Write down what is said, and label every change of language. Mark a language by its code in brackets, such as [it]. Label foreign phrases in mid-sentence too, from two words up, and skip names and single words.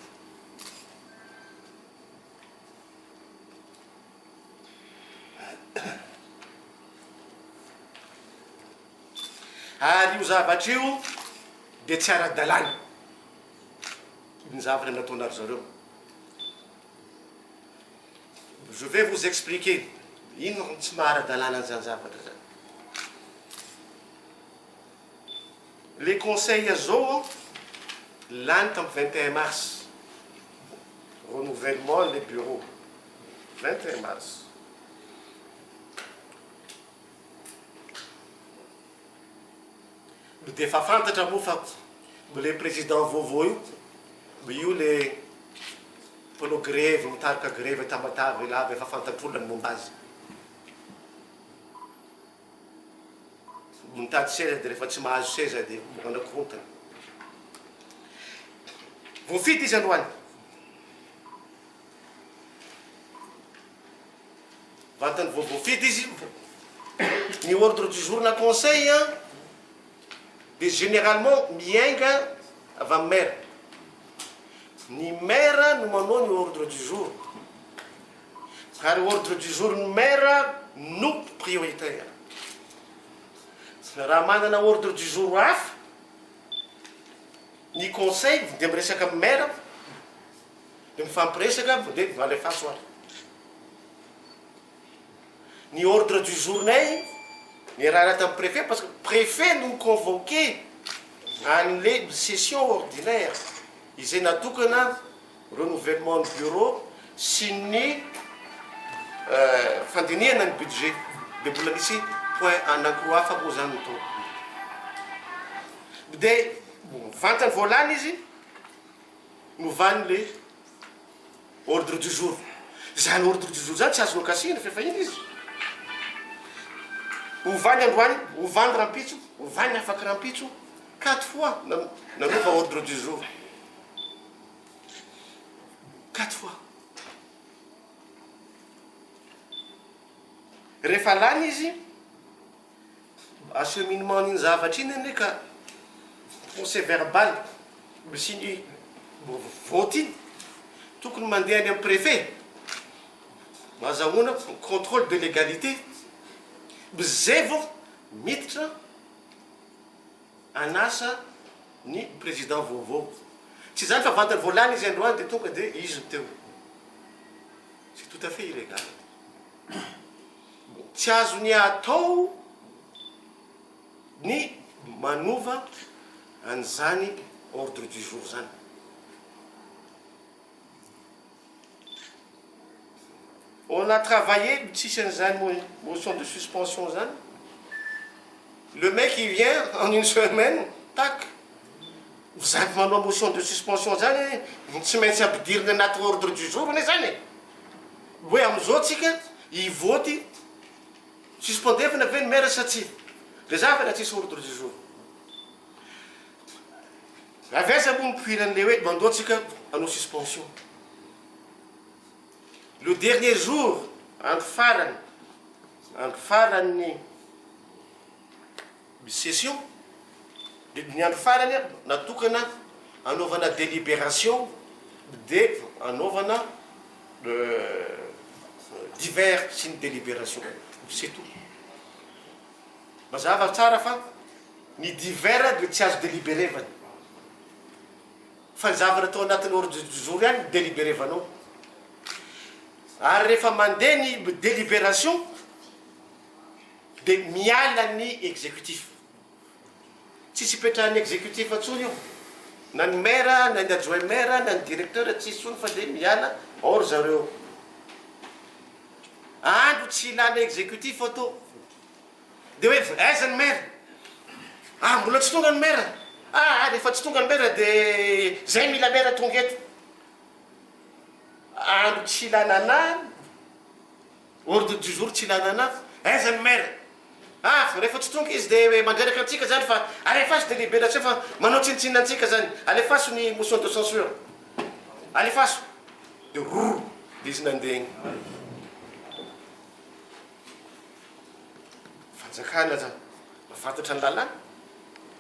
[mg] Ary io zavatra io dia tsy ara-dalàna ny zavatra nataonary zareo. Je vais vous expliquer ino tsy maha-ara-dalàna an'izany zavatra zany. [fr] Les conseils [mg] zao lany tamin'ny [fr] 21 mars, renouvellement les bureaux 21 mars. [mg] Dia efa fantatra moa fa [fr] le président [mg] vaovao io le mpanao grève mitarika grève Tamatave lava efa fantatr'olona ny momba azy. Mitady seza dia rehefa tsy mahazo seza dia manakorontana. Voafidy izy androany. Vantany voafidy izy. Ny [fr] ordre du jour [mg] na conseil dia généralement miainga avy amin'ny maire. Ny maire no manao ny [fr] ordre du jour. [mg] Ary [fr] ordre du jour [mg] ny maire no prioritaire. Raha manana [fr] ordre du jour [mg] hafa ny conseil dia miresaka amin'ny maire dia mifampiresaka dia alefaso ary. Ny [fr] ordre du journée [mg] ny raha tamin'ny [fr] préfet parce que préfet [mg] no convoqué an'le [fr] session ordinaire [mg] izay natokana renouvellement ny bureau sy ny fandinihana ny budget dia mbola misy point anankiroa hafa moa zany to. Dia vantany voalany izy novany [fr] le ordre du jour. [mg] Zany [fr] ordre du jour [mg] zany tsy azonao kasina fa efa iny izy. Ovany androany, ovany rampitso, ovany afaka rampitso [fr] 4 fois [mg] nanova [fr] ordre du jour. 4 fois. [mg] Rehefa lany izy acheminement n'iny zavatra iny ane ka [fr] procès verbal [mg] sy ny vote iny tokony mandeha any amin'ny préfet mahazahoana [fr] contrôle de légalité. [mg] Zay vao miditra anasa ny président vaovao. Tsy zany fa vantany voalany izy androany dia tonga dia izy teo. [fr] C'est tout à fait illégal. [mg] Tsy azo ny atao ny manova an'izany [fr] ordre du jour [mg] zany. [fr] On a travaillé, [mg] tsisy an'izany [fr] motion de suspension [mg] zany. [fr] Le mec il vient en une semaine, tac. [mg] Zany manao [fr] motion de suspension [mg] zany tsy maintsy ampidirina anaty [fr] ordre du jour [mg] ane zany. Hoe am'izao tsika hivoty suspendevina ve ny maire sa tsy. Le zavatra tsisy [fr] ordre du jour. [mg] Aveza moa mipoiran'le hoe mandoa tsika hanao suspension. [fr] Le dernier jour entre [mg] farany session ny andro farany natokana anaovana délibération dia anaovana divers sy ny délibération. [fr] C'est tout. [mg] Mazava tsara fa ny divers dia tsy azo délibérevan'ny. Fa ny zavatra atao anatin'ny ordre du jour ihany délibérevanao. Ary rehefa mandeha ny délibération dia miala ny exécutif. Tsisy ipetrahan'ny exécutif atsony io. Na ny maire, na ny [fr] adjoint maire, [mg] na ny directeur tsisy tsony fa dia miala or zareo. Andro tsy ilana exécutif ato. Dia hoe aiza ny maire? Mbola tsy tonga ny maire. Rehefa tsy tonga ny maire dia zay mila maire tonga eto. Andro tsy ilana anahy, [fr] ordre du jour [mg] tsy ilana anahy, aiza ny maire? Rehefa tsy tonga izy dia mandreraka antsika zany fa alefaso délibération fa manao tsinitsinina antsika zany. Alefaso ny [fr] motion de censure. [mg] Alefaso. Dia dia izy nandeha igny. Fanjakana zany. Mafantatra ny lalàna.